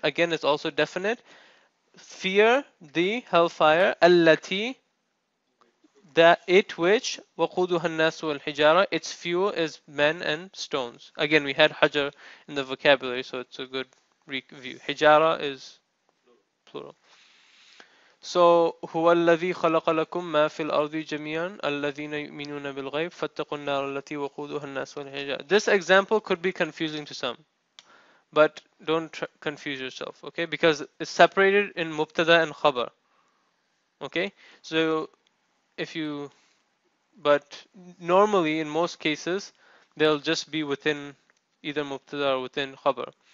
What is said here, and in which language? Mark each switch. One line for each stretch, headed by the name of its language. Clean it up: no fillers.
English: Again, it's also definite. Fear the hellfire. الَّتِي. That it which
Arabic: وَقُودُهَا النَّاسُ وَالْحِجَارَةُ.
English: Its fuel is men and stones. Again, we had hajar in the vocabulary, so it's a good review. Hijara is plural.
Arabic: So هو الذي خلق لكم ما في الأرض جميعا الذين يؤمنون بالغيب فاتقوا النار التي وقودها الناس والحجارة.
English: This example could be confusing to some, but don't confuse yourself, okay? Because it's separated in mubtada and khabar, okay? So if you, but normally in most cases they'll just be within either mubtada or within khabar.